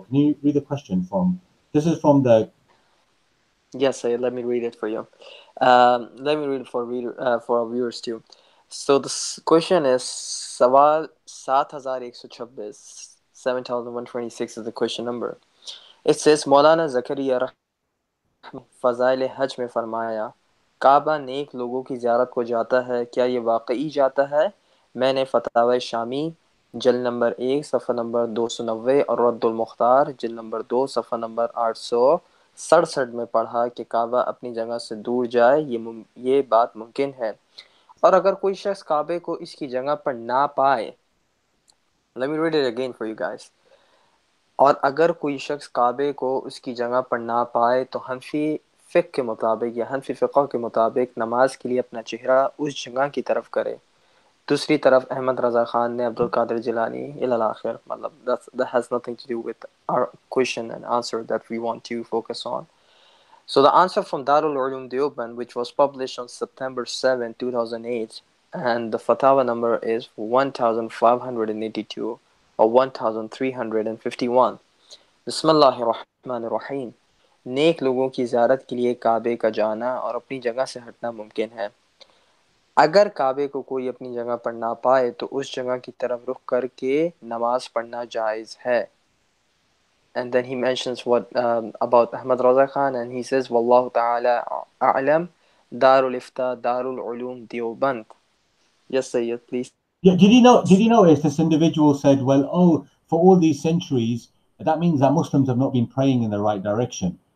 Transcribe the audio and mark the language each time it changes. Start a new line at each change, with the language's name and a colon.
English: Can you read the question from, this is from the... Yes, let me read it for you. Let me read it for our viewers too. So this question is Sawal 7126, 7126 is the question number. It says
Hindi: Maulana Zakaria फज़ाइल हज में फरमाया काबा नेक लोगों की ज़ियारत को जाता है, क्या ये वाकई जाता है? मैंने फतावा शामी जिल्द नंबर 1 सफ़ा नंबर 290 और रद्दुल मुख्तार जिल्द नंबर 2 सफ़ा नंबर 867 में पढ़ा कि काबा अपनी जगह से दूर जाए, ये बात मुमकिन है। और अगर कोई शख्स काबे को इसकी जगह पर ना पाए,
English: let me read it again for you guys.
Hindi: और अगर कोई शख्स काबे को उसकी जगह पर ना पाए तो हनफी फ़िक़्ह के मुताबिक या हनफी फ़िक़्ह के मुताबिक नमाज के लिए अपना चेहरा उस जगह की तरफ करे। दूसरी तरफ अहमद रज़ा ख़ान ने अब्दुल क़ादिर जिलानी इला आखिर, मतलब
English: that has nothing to do with our question and answer that we want to focus on. So the answer from Darul Ulum Deoband, which was published on September 7, 2008, and the fatwa number is 1582 or 1351.
Arabic: बिस्मिल्लाहिर्रहमानिर्रहीम।
Hindi: नेक लोगों की ज़ियारत के लिए काबे का जाना और अपनी जगह से हटना मुमकिन है। अगर काबे को कोई अपनी जगह पर ना पाए तो उस जगह की तरफ रुख करके नमाज पढ़ना जायज़ है।
English: And then he mentions what about Ahmad Raza Khan, and he says Wallahu ta'ala a'lam, Darul Ifta, Darul Ulum Deoband. Yes, Sayyid, please. Yeah, did you notice this individual said, well, oh, for all these centuries, that means that Muslims have not been praying in the right direction.